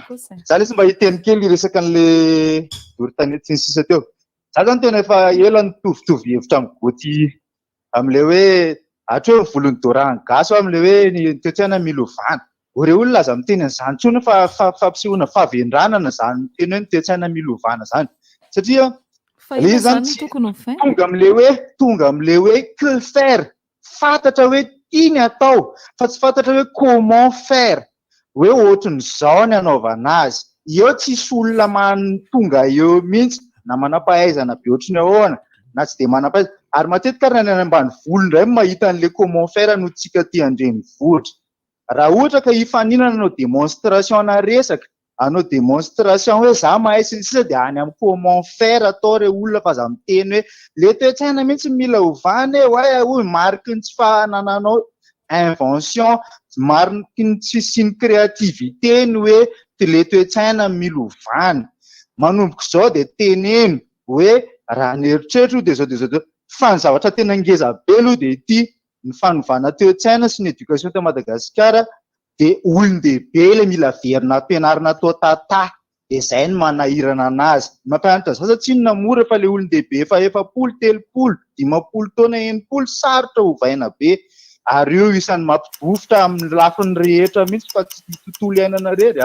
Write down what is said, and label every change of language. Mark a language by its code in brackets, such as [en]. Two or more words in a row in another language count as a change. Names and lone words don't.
[mg] za lesy mba hiteny kely resaka an'le doritanety sy ny sisa teo za zany tena efa ela nitovitovy hevitra amin'ny goty amin'le hoe ahatra hoe volony dorany gasy amin'le hoe ny toetrana milovana ore olona aza miteny an'izany tsony fa fampisehoana fahavendranana zany teny hoe ny toetrana milovana zany satria le zany tonga am'le hoe [fr] que faire [mg] fantatra hoe iny atao fa tsy fantatra hoe [fr] comment faire [mg] hoe ohatran'izao ny anaovana azy eo tsisy olona tonga eo mihitsy na manam-pahaizana be ohatrany ahoana na tsy de manam-pahaizana ary matetika raha ny any ambany volo indray mahita an'le [fr] comment faire [mg] no tsika ty andrenivohitra raha ohatra ka hifaninana anao démonstration na resaka anao démonstration hoe za mahay sy ny sisa de any amin'ny [fr] comment faire [mg] atao re olona fa za miteny hoe le toe-tsaina mihitsy mila ovany hoy mariky ny tsy fahanananao invention mariky ny tsy siny créativité ny hoe le toe-tsaina mila ovany manomboka izao de teneno hoe raha ny eritreritro de zao fa ny zavatra tena ngeza be aloha de ity ny fanovana toe-tsaina sy ny éducation te Madagasikara de olon-dehibe le mila verina ampianarina atao tata de zay ny manahirana anazy mampianatra zaza tsy inona mora fa le olon-dehibe fa 7-10 5 taona 9 sarotra ovaina be ary io isan'ny mampivofotra amin'ny lafiny rehetra mihitsy fa tsy tontolo iainana rery